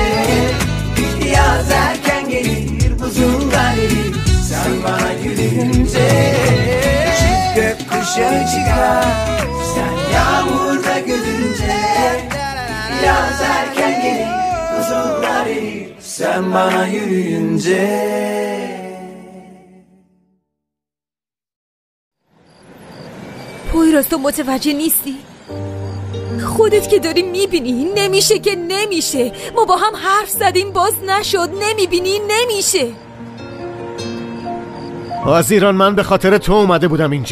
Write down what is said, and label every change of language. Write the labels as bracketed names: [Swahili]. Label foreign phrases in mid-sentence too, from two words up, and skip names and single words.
[Turkish] Yaz erken gelir buzullar erir sen bana yürüyünce. Çift gökkuşağı çıkar sen yağmurda gülünce. Yaz erken gelir buzullar erir sen bana yürüyünce. [Persian] پویراز تو متوجه نیستی؟ خودت که داری میبینی نمیشه که نمیشه. ما با هم حرف زدیم باز نشد. نمیبینی نمیشه. از ایران من به خاطر تو اومده بودم اینجا.